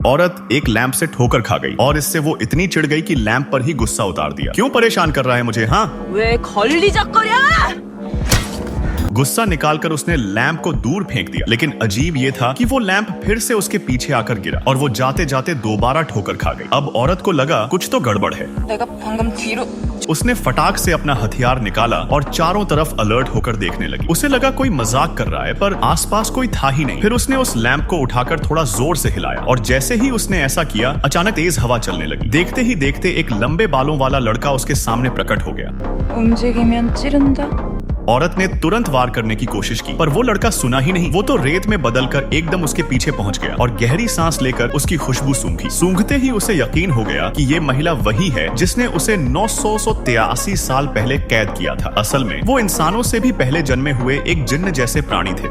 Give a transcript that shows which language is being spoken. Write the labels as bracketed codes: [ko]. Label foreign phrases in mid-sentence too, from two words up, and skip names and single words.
[hi] औरत एक लैंप से ठोकर खा गई और इससे वो इतनी चिढ़ गई कि लैंप पर ही गुस्सा उतार दिया। क्यों परेशान कर रहा है मुझे? हाँ, [ko] 왜 걸리적거려? [hi] गुस्सा निकालकर उसने लैंप को दूर फेंक दिया। लेकिन अजीब ये था कि वो लैंप फिर से उसके पीछे आकर गिरा और वो जाते जाते दोबारा ठोकर खा गई। अब औरत को लगा कुछ तो गड़बड़ है। [ko] 내가 방금 뒤로 [hi] उसने फटाक से अपना हथियार निकाला और चारों तरफ अलर्ट होकर देखने लगी। उसे लगा कोई मजाक कर रहा है, पर आसपास कोई था ही नहीं। फिर उसने उस लैंप को उठाकर थोड़ा जोर से हिलाया और जैसे ही उसने ऐसा किया, अचानक तेज हवा चलने लगी। देखते ही देखते एक लंबे बालों वाला लड़का उसके सामने प्रकट हो गया। [ko] 움직이면 찌른다. [hi] औरत ने तुरंत वार करने की कोशिश की, पर वो लड़का सुना ही नहीं। वो तो रेत में बदलकर एकदम उसके पीछे पहुंच गया और गहरी सांस लेकर उसकी खुशबू सूंघी। सूंघते ही उसे यकीन हो गया कि ये महिला वही है जिसने उसे 983 साल पहले कैद किया था। असल में वो इंसानों से भी पहले जन्मे हुए एक जिन्न जैसे प्राणी थे।